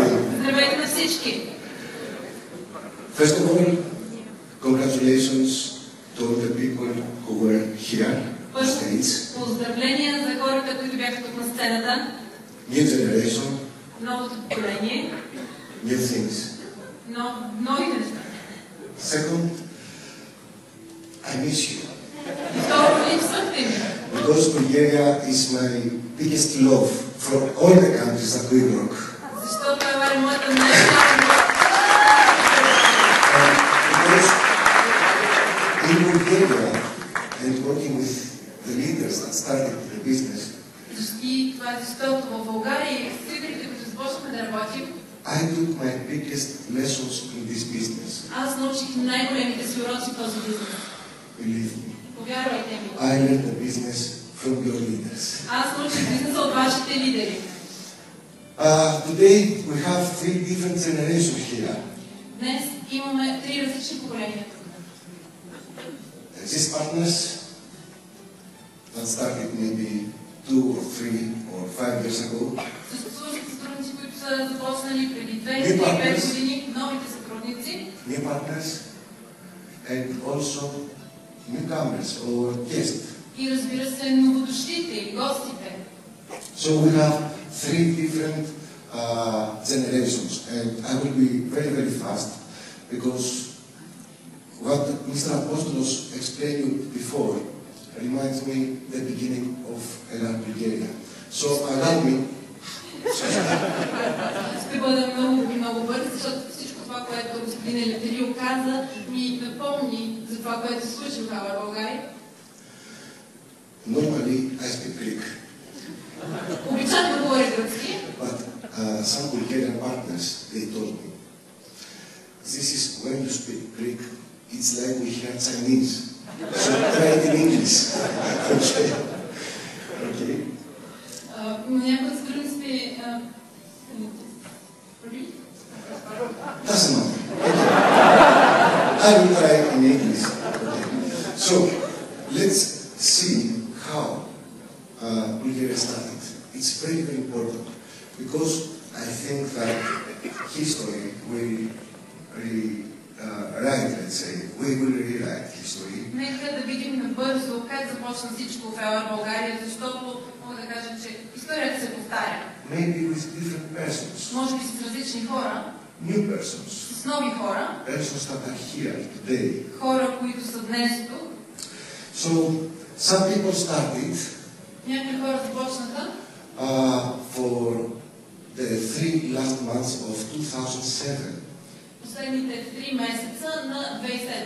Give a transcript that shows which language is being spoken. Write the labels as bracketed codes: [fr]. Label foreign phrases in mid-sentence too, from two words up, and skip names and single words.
[bg] Здравейте на всички! [en] First of all, congratulations to all the people who were here on stage. [bg] Поздравления за хората, които бяха тук на сцената. [en] New generation, [bg] Новото поколение. [en] new things. [bg] Новите неща. [en] Second, I miss you. [bg] И второ, липсвахте ми. [en] Because Bulgaria is my biggest love from all the countries that we work. [bg] Защото това е моята най-голяма [en] Because in Bulgaria and working with the leaders that started the business, [bg] И това е защото в България и с лидерите, които започнахме да работим, [en] I took my biggest lessons in this business. [bg] аз научих най-големите си уроци в този бизнес. [en] Believe me. [bg] Повярвайте ми. [en] I learned the business from your leaders. [bg] Аз научих бизнеса от вашите лидери. [en] Today we have three different generations here. [bg] Днес имаме три различни поколения тук. [en] These partners that started maybe 2 or 3 or 5 years ago. [bg] Съществуващите сътрудници, които са започнали преди 2 [en] New [bg] или 5 [en] partners. [bg] години, новите сътрудници, [en] New partners and also newcomers or guests. [bg] и разбира се, новодошлите и гостите. [en] So we have three different generations, and I will be very, very fast because what Mr. Apostolos explained you before reminds me the beginning of Elan Bulgaria. So allow me. [bg] Ще бъда много бърз, защото всичко това, което господин Елефтерио каза, ми напомни за това, което се случи в Хавър България. [en] Normally I speak Greek, [bg] Обичам да говоря гръцки, [en] but some Bulgarian partners, they told me, this is when you speak Greek, it's like we hear Chinese. So try it in English. Okay. Okay. [bg] някои сътрудници [en] Doesn't matter. Okay. I will try in English. Okay. So let's see how Bulgaria started. It's very, very important because I think that history will rewrite, let's say, we will rewrite history. [bg] Нека да видим набързо как започна всичко в Хавър България, защото мога да кажа, че историята се повтаря. [en] Maybe with different persons, [bg] Може би с различни хора, [en] new persons, [bg] с нови хора, [en] persons that are here today. [bg] хора, които са днес тук. [en] So some people started [bg] Някои хора започнаха [en] for the 3 last months of 2007. [bg] Последните 3 месеца на 2007.